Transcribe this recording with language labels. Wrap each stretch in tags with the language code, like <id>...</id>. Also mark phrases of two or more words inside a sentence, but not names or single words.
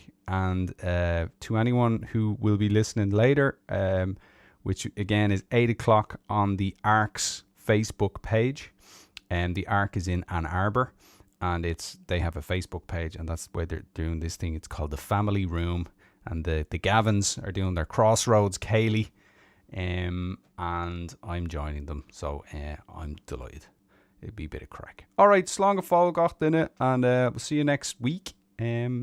<en>And to anyone who will be listening later, which again is 8 o'clock on the ARC's Facebook page, and the ARC is in Ann Arbor, and they have a Facebook page, and that's where they're doing this thing. It's called the Family Room, and the Gavins are doing their Crossroads Cayley, and I'm joining them, so I'm delighted. It'll be a bit of crack. All right,</en> <ga>slán go fáil gach duine,</ga> <en>and we'll see you next week.</en>